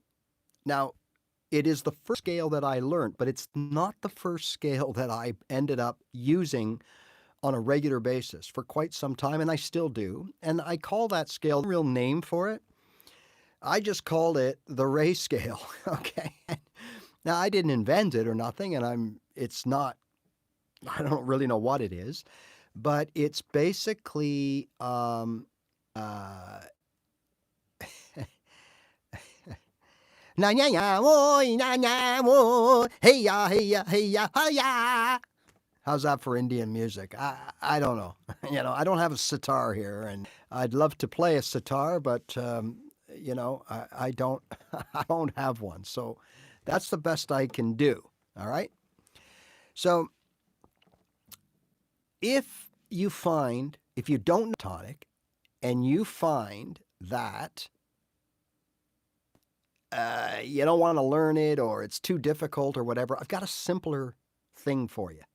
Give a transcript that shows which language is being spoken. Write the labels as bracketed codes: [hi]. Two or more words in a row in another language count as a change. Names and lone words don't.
[en] Now, it is the first scale that I learned, but it's not the first scale that I ended up using on a regular basis for quite some time, and I still do. And I call that scale, the real name for it, I just called it the Ray scale, okay? Now, I didn't invent it or nothing, and it's not, I don't really know what it is, but it's basically, na nya ya wo na nya wo hey ya hey ya hey ya hey ya. How's that for Indian music? I don't know. I don't have a sitar here, and I'd love to play a sitar, but I don't I don't have one. So that's the best I can do. All right. So if you find if you don't know tonic and you find that you don't want to learn it or it's too difficult or whatever, I've got a simpler thing for you.